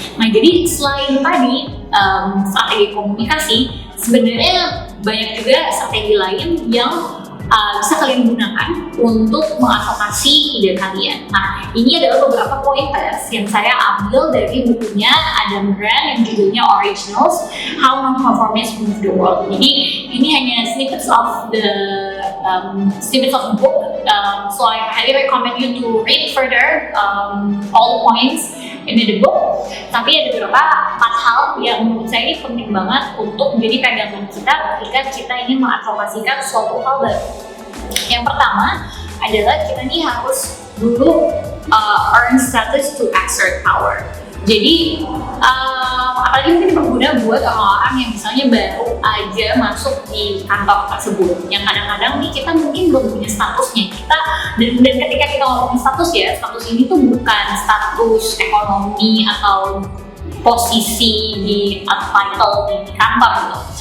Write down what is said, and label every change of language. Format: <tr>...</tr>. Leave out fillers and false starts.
<id>Nah, jadi selain tadi strategi komunikasi, sebenarnya banyak juga strategi lain yang bisa kalian gunakan untuk mengadvokasi ide kalian. Nah, ini adalah beberapa pointers yang saya ambil dari bukunya Adam Grant yang judulnya Originals: How Non-Conformists Move the World. Jadi ini hanya</id> <en>snippets of the book, so I highly recommend you to read further all the points in the book.</en> <id>Tapi ada beberapa 4 hal yang menurut saya ini penting banget untuk menjadi pegangan kita ketika kita ingin mengadvokasikan suatu hal baru. Yang pertama adalah kita nih harus dulu</id> <en>earn status to exert power.</en> <id>Jadi apalagi mungkin berguna buat orang-orang yang misalnya baru aja masuk di kantor tersebut, yang kadang-kadang nih kita mungkin belum punya statusnya kita, dan ketika kita ngomongin status ya, status ini tuh bukan status ekonomi atau posisi di title di kantor gitu.</id>